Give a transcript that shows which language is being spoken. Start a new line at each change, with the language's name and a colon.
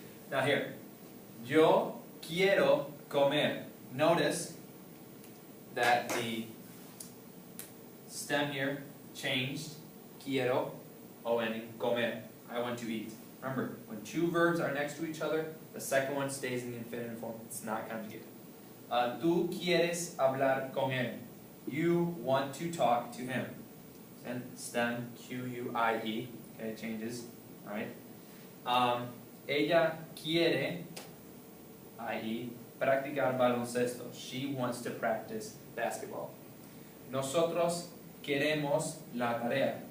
English: Now here,
Spanish: yo quiero comer.
English: Notice that the stem here changed. Quiero, o ending, comer. I want to eat. Remember, when two verbs are next to each other, the second one stays in the infinitive form. It's not conjugated.
Spanish: Tú quieres hablar con él.
English: You want to talk to him. And stem, QUIE. Okay, it changes. Alright.
Spanish: Ella quiere, i.e., practicar baloncesto.
English: She wants to practice basketball.
Spanish: Nosotros queremos la tarea.